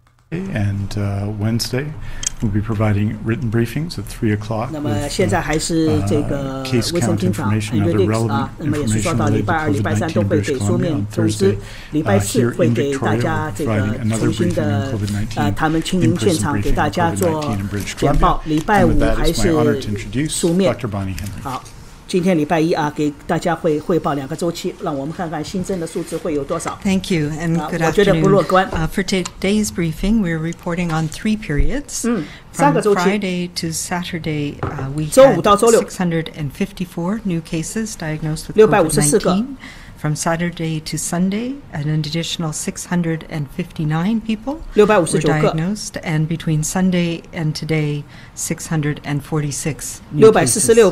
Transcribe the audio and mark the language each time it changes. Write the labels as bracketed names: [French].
[English] And Wednesday, we'll be providing written briefings at 3 o'clock. [Chinese] 那么现在还是这个卫生厅长 Enrique 那么也是说到礼拜二、礼拜三都会给书面通知，礼拜四会给大家这个重新的他们亲临现场给大家做简报，礼拜五还是书面。好。今天礼拜一给大家会汇报2个周期，让我们看看新增的数字会有多少。 [English] Thank you and good [Chinese] 我觉得不乐观。 [English] For today's briefing, we're reporting on 3 periods. From Friday to Saturday, we had 654 new cases diagnosed with COVID-19. From Saturday to Sunday, an additional 659 people were diagnosed, and between Sunday and today, 646 new cases.